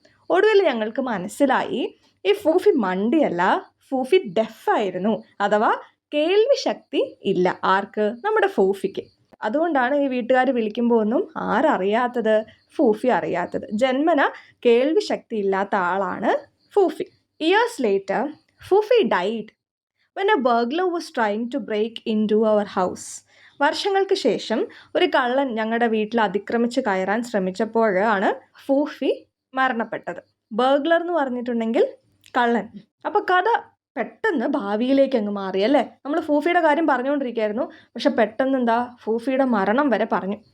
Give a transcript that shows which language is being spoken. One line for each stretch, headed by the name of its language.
Malayalam: ഒടുവിൽ ഞങ്ങൾക്ക് മനസ്സിലായി ഈ ഫൂഫി മണ്ടിയല്ല, ഫൂഫി ഡെഫായിരുന്നു. അഥവാ കേൾവി ശക്തി ഇല്ല. ആർക്ക്? നമ്മുടെ ഫൂഫിക്ക്. അതുകൊണ്ടാണ് ഈ വീട്ടുകാർ വിളിക്കുമ്പോൾ ഒന്നും ആരറിയാത്തത്? ഫൂഫി അറിയാത്തത്. ജന്മന കേൾവി ശക്തി ഇല്ലാത്ത ആളാണ് ഫൂഫി.
English: Years later Foofy died. when a burglar was trying to break into our house.
Malayalam: വർഷങ്ങൾക്ക് ശേഷം ഒരു കള്ളൻ ഞങ്ങളുടെ വീട്ടിൽ അതിക്രമിച്ച് കയറാൻ ശ്രമിച്ചപ്പോഴാണ് ഫൂഫി മരണപ്പെട്ടത്. ബർഗ്ലർ എന്ന് പറഞ്ഞിട്ടുണ്ടെങ്കിൽ കള്ളൻ. അപ്പോൾ കഥ പെട്ടെന്ന് ഭാവിയിലേക്ക് അങ്ങ് മാറി അല്ലേ. നമ്മൾ ഫൂഫിയുടെ കാര്യം പറഞ്ഞുകൊണ്ടിരിക്കുകയായിരുന്നു, പക്ഷെ പെട്ടെന്ന് എന്താ ഫൂഫിയുടെ മരണം വരെ പറഞ്ഞു.